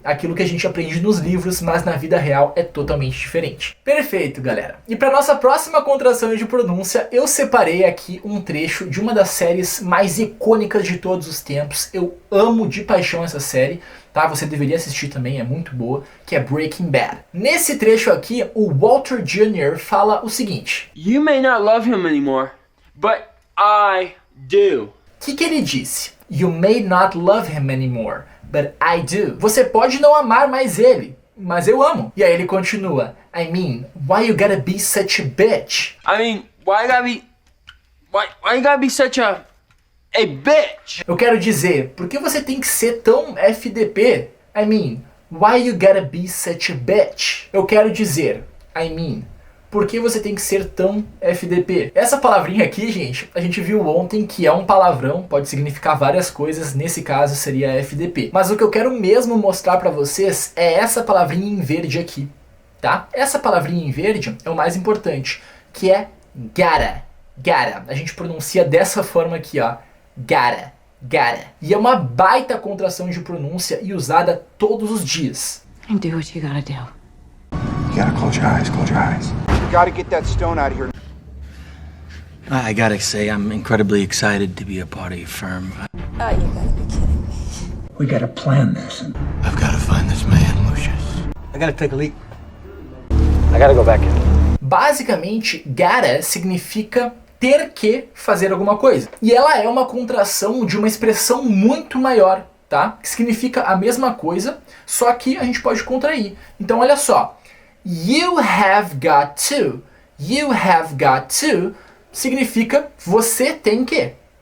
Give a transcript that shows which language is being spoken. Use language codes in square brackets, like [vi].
[pt] Aquilo que a gente aprende nos livros, mas na vida real é totalmente diferente. Perfeito, galera. E para nossa próxima contração de pronúncia, eu separei aqui um trecho de uma das séries mais icônicas de todos os tempos. Eu amo de paixão essa série, tá? Você deveria assistir também, é muito boa, que é Breaking Bad. Nesse trecho aqui, o Walter Jr. fala o seguinte. [en] You may not love him anymore, but I do. [pt] O que ele disse? [en] You may not love him anymore, but I do. [pt] Você pode não amar mais ele, mas eu amo. E aí ele continua. [en] I mean, why you gotta be such a bitch? I mean, why you gotta be such a bitch? [pt] Eu quero dizer, por que você tem que ser tão FDP? [en] I mean, why you gotta be such a bitch? [pt] Eu quero dizer, [en] I mean, [pt] por que você tem que ser tão FDP? Essa palavrinha aqui, gente, a gente viu ontem que é um palavrão, pode significar várias coisas, nesse caso seria FDP. Mas o que eu quero mesmo mostrar pra vocês é essa palavrinha em verde aqui, tá? Essa palavrinha em verde é o mais importante, que é gotta, gotta. A gente pronuncia dessa forma aqui, ó, gotta, gotta. E é uma baita contração de pronúncia e usada todos os dias. [en] And do what you gotta do. You gotta close your eyes, close your eyes. You gotta get that stone out of here. I gotta say, I'm incredibly excited to be a part of your firm. Oh, you gotta be kidding me. We gotta plan this. I've gotta find this man, Lucius. I gotta take a leak. I gotta go back in. [pt] Basicamente, gotta significa ter que fazer alguma coisa. E ela é uma contração de uma expressão muito maior, tá? Que significa a mesma coisa, só que a gente pode contrair. Então, olha só. [en] You have got to. You have got to [pt] significa você tem que.